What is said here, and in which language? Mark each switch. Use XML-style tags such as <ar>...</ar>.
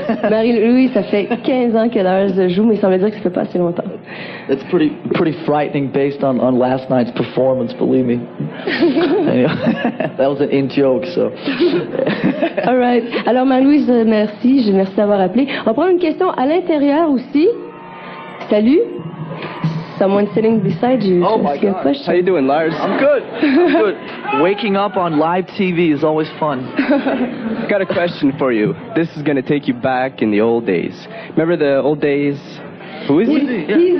<fr>Marie-Louise, ça fait 15 ans que Lars joue, mais il semble dire que ça fait pas assez longtemps.</fr> <en>It's pretty frightening based on last night's performance, believe me. Anyway, that was an in-joke, so.</en> <fr>All right. Alors, Marie-Louise, merci. Merci d'avoir appelé. On va prendre une question à l'intérieur aussi. Salut.</fr> <en>Someone sitting beside you. Oh my God. How you doing, Lars? I'm good. I'm good. Waking up on live TV is always fun. Got a question for you. This is going to take you back in the old days. Remember the old days? Who is he?</en>